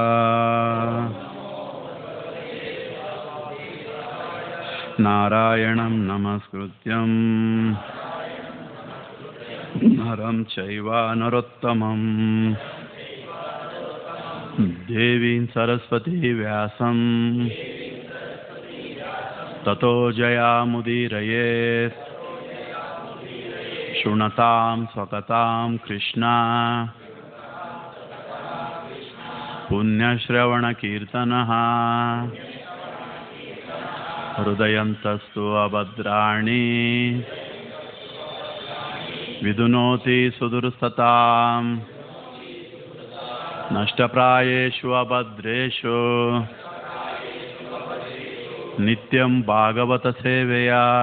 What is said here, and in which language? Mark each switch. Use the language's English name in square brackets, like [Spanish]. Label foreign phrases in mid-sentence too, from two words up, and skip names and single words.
[Sanskrit] ನಾರಾಯಣಂ ನಮಸ್ಕೃತ್ಯಂ ನರಂ ಚೈವ ನರೋತ್ತಮಂ ದೇವೀಂ ಸರಸ್ವತಿ ವ್ಯಾಸಂ ತತೋ ಜಯಾಮುದೀರಯೇತ್. ಶೃಣತಾಂ ಸ್ವಕತಾಂ ಕೃಷ್ಣ ಪುಣ್ಯಶ್ರವಣಕೀರ್ತನಃ ಹೃದಯಂತಸ್ತು ಅಭದ್ರಾಣಿ ವಿದುನೋತಿ ಸುದುರ್ಸತಾಂ ನಷ್ಟಪ್ರಾಯೇಷು ಅಭದ್ರೇಷು ನಿತ್ಯಂ ಭಾಗವತ ಸೇವೆಯ